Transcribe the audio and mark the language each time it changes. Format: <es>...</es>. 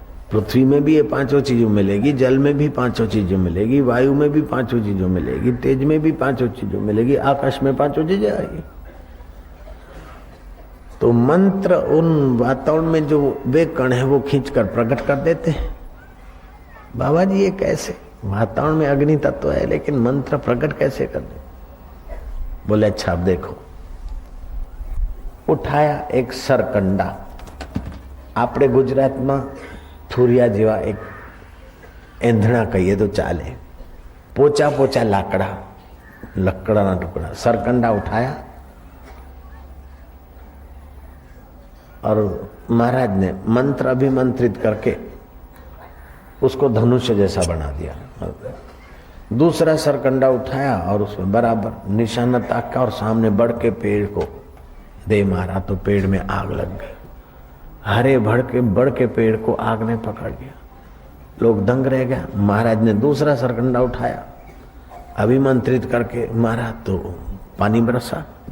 <hi>पृथ्वी में भी ये 5 चीजों मिलेगी, जल में भी 5 चीजों मिलेगी, वायु में भी 5 चीजों मिलेगी, तेज में भी 5 चीजों मिलेगी, आकाश में 5 चीजें आएगी। तो मंत्र उन वातावरण में जो वे कण है वो खींचकर प्रकट कर देते हैं। बाबा जी ये कैसे? वातावरण में अग्नि तत्व है लेकिन मंत्र प्रकट कैसे कर दे? बोले अच्छा अब देखो। उठाया एक सरकंडा,</hi> <gu>આપણે ગુજરાતમાં થુરિયા જેવા એક એંધણા કહીએ તો ચાલે, પોચા પોચા લકડાના ટુકડા,</gu> <hi>સરકંડા ઉઠાયા और महाराज ने मंत्र अभिमंत्रित करके उसको धनुष जैसा बना दिया। दूसरा सरकंडा उठाया और उसमें बराबर निशाना ताका और सामने बढ़ के पेड़ को दे मारा तो पेड़ में आग लग गई। हरे बढ़ के पेड़ को आग ने पकड़ लिया। लोग दंग रह गया। महाराज ने दूसरा सरकंडा उठाया, अभिमंत्रित करके मारा तो पानी बरसा।</hi>